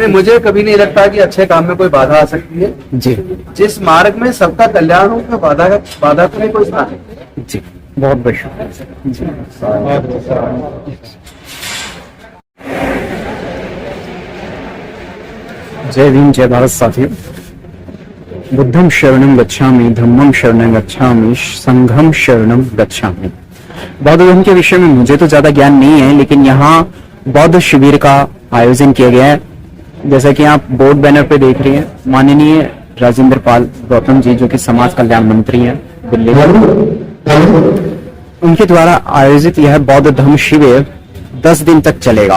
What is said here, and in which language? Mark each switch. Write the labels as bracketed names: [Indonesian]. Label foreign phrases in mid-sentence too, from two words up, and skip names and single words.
[Hindi] मुझे कभी नहीं लगता कि अच्छे काम में कोई बाधा आ सकती है जी। जिस मार्ग में सबका कल्याण हो, उसमें बाधा का नहीं कोई स्थान है। जी, बहुत बहुत शुक्रिया जी। जय भीम, जय भारत साथियों। [Pali] बुद्धम शरणं गच्छामि, धम्मं शरणं गच्छामि, संघम शरणं गच्छामि। [Hindi] बौद्ध धर्म के विषय में मुझे तो ज्यादा ज्ञान नहीं है, लेकिन यहाँ बौद्ध शिविर का आयोजन किया गया है। जैसा कि आप बोर्ड बैनर पे देख रहे हैं, माननीय राजेंद्र पाल गौतम जी, जो कि समाज कल्याण मंत्री हैं दिल्ली में, उनके द्वारा आयोजित यह बौद्ध धम्म शिविर 10 दिन तक चलेगा।